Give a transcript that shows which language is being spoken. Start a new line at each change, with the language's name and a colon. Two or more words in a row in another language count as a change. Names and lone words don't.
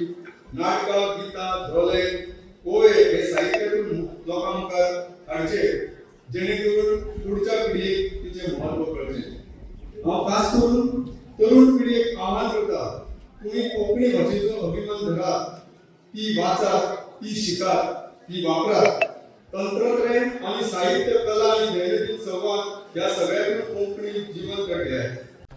Konkani: नाटकां गितां धोले पोवे हे साहित्यातून लोकां मुखार हाडचे जेणे करून पुढच्या पिढीक तिचे महत्व कळचे. हांव खास करून तरुण पिढीक आव्हान करता तुम्ही कोंकणी भाशेचो अभिमान धरात, ती वाचात, ती शिकात, ती वापरात.
Marathi: तंत्रज्ञान आणि साहित्य कला आणि दैनंदिन संवाद या सगळ्यातून कोंकणी जिवंत राहते आहे.